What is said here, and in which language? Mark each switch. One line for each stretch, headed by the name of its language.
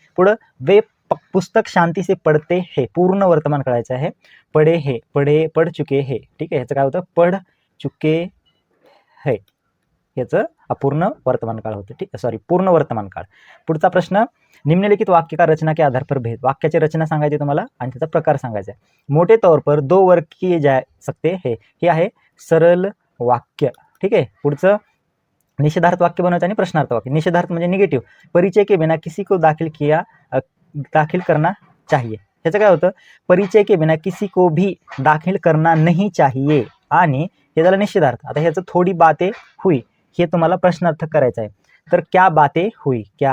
Marathi: पुढं
Hindi: वे पुस्तक शांती से पढ़ते है.
Marathi: पूर्ण वर्तमान करायचं आहे.
Hindi: पढ़ चुके है.
Marathi: ठीक आहे. याचं काय होतं?
Hindi: पढ़ चुके है.
Marathi: याचं अपूर्ण वर्तमान काळ होतं. ठीक आहे. सॉरी, पूर्ण वर्तमान काळ. पुढचा प्रश्न, निम्नलिखित वाक्य का रचना के आधार पर भेद. वाक्याची रचना सांगायची तुम्हाला आणि त्याचा प्रकार सांगायचा आहे.
Hindi: मोठे तौर पर 2 वर्ग किए जा सकते है.
Marathi: हे आहे सरल वाक्य. ठीक आहे. पुढचं निषेधार्थ वाक्य बनवायचं आणि प्रश्नार्थ वाक्य. निषेधार्थ म्हणजे निगेटिव्ह.
Hindi: परिचय के बिना किसी को दाखिल करना चाहिए.
Marathi: ह्याचं काय होतं?
Hindi: परिचय के बिना किसी को भी दाखिल करना नहीं चाहिए.
Marathi: आणि हे झालं निषेधार्थ. आता ह्याचं थोडी बातें हुई हे तुम्हाला प्रश्नार्थ करायचं आहे. तर
Hindi: क्या बातें हुई.